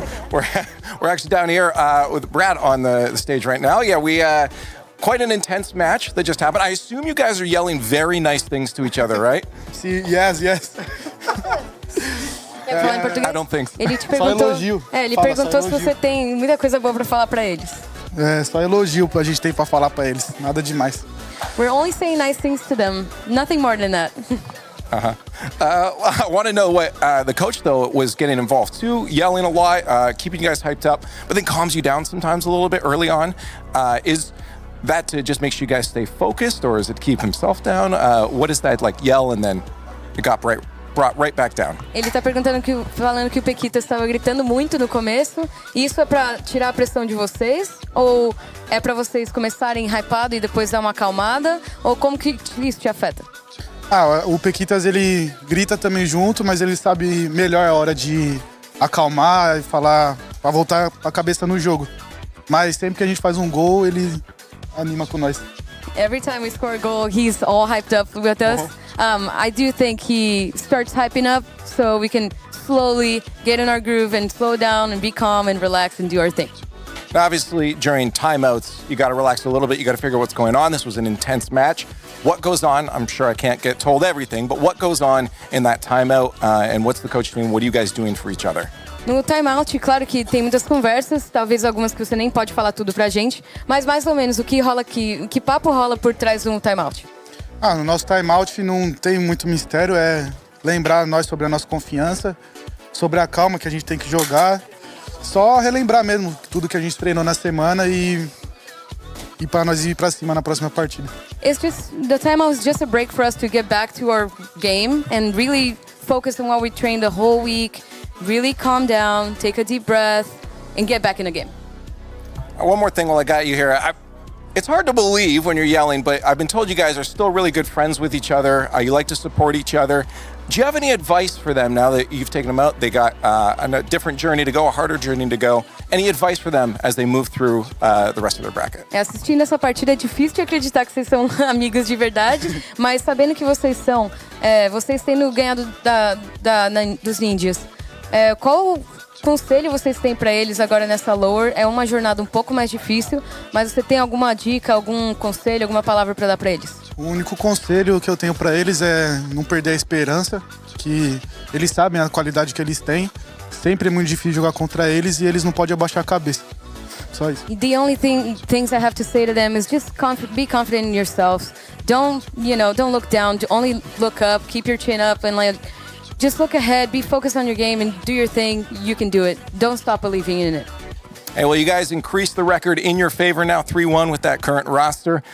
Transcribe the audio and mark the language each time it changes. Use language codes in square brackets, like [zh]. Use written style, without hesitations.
[en] We're actually down here with Brad on the stage right now. Yeah, quite an intense match that just happened. I assume you guys are yelling very nice things to each other, right? Yes. [pt] Quer falar em português? [en] I don't think so. [pt] Ele te perguntou. elogio. Ele Fala, perguntou só se elogio. você tem muita coisa boa pra falar pra eles. É, só elogio a gente tem pra falar pra eles. Nada demais. [en] We're only saying nice things to them. Nothing more than that. I want to know what the coach, though, was getting involved too, yelling a lot, keeping you guys hyped up, but then calms you down sometimes a little bit early on. Is that to just make sure you guys stay focused, or is it to keep himself down? What is that, like, yell and then it got brought right back down? [pt] Ele tá falando que o Pequita estava gritando muito no começo. Isso é pra tirar a pressão de vocês? Ou é pra vocês começarem hypado e depois dar uma acalmada? Ou como que isso te afeta? O Pequitas, ele grita também junto, mas ele sabe melhor a hora de acalmar e falar pra voltar a cabeça no jogo. Mas sempre que a gente faz um gol, ele anima com nós. [en] Every time we score a goal, he's all hyped up with us. I do think he starts hyping up so we can slowly get in our groove and slow down and be calm and relax and do our thing. Now, obviously, during timeouts, you got to relax a little bit. You got to figure what's going on. This was an intense match. What goes on? I'm sure I can't get told everything, but what goes on in that timeout, and what's the coach doing? What are you guys doing for each other? [pt] No timeout, claro que tem muitas conversas, talvez algumas que você nem pode falar tudo pra gente, mas mais ou menos o que rola aqui, o que papo rola por trás do timeout? No nosso timeout não tem muito mistério, é lembrar nós sobre a nossa confiança, sobre a calma que a gente tem que jogar, só relembrar mesmo tudo que a gente treinou na semana e para nós ir para cima na próxima partida. [en] The timeout is just a break for us to get back to our game and really focus on what we trained the whole week, really calm down, take a deep breath, and get back in the game. One more thing while I got you here. It's hard to believe when you're yelling, but I've been told you guys are still really good friends with each other. You like to support each other. Do you have any advice for them now that you've taken them out? They got a different journey to go, a harder journey to go. Any advice for them as they move through the rest of their bracket? [pt] Assistindo essa partida é difícil de acreditar que vocês são amigos de verdade, mas sabendo que vocês são, vocês tendo ganhado dos Ninjas, qual conselho vocês têm para eles agora nessa lower? É uma jornada um pouco mais difícil, mas você tem alguma dica, algum conselho, alguma palavra para dar para eles? O único conselho que eu tenho para eles é não perder a esperança, que eles sabem a qualidade que eles têm. Sempre é muito difícil jogar contra eles e eles não podem abaixar a cabeça. Só isso. [en] The only things I have to say to them is just be confident in yourselves. Don't look down. Only look up. Keep your chin up and just look ahead. Be focused on your game and do your thing. You can do it. Don't stop believing in it. Hey, well, you guys increased the record in your favor now, 3-1 with that current roster.